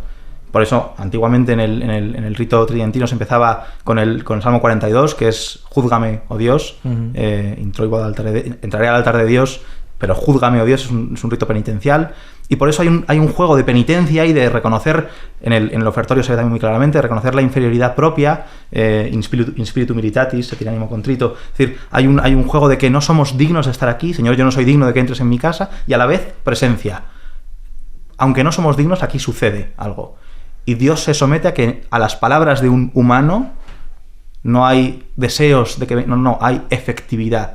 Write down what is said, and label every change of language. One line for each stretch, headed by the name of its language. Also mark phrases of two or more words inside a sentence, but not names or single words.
Spanish: Por eso antiguamente en el rito tridentino se empezaba con el Salmo 42, que es júzgame, oh Dios, entraré al altar de Dios, pero júzgame, oh Dios, es un rito penitencial. Y por eso hay un juego de penitencia y de reconocer, en el ofertorio se ve también muy claramente, de reconocer la inferioridad propia,
Latin: in spiritu militatis, et in animo contrito.
Spanish: Es decir, hay un juego de que no somos dignos de estar aquí, Señor, yo no soy digno de que entres en mi casa, y a la vez presencia. Aunque no somos dignos, aquí sucede algo. Y Dios se somete a que a las palabras de un humano no hay deseos de que... No, hay efectividad.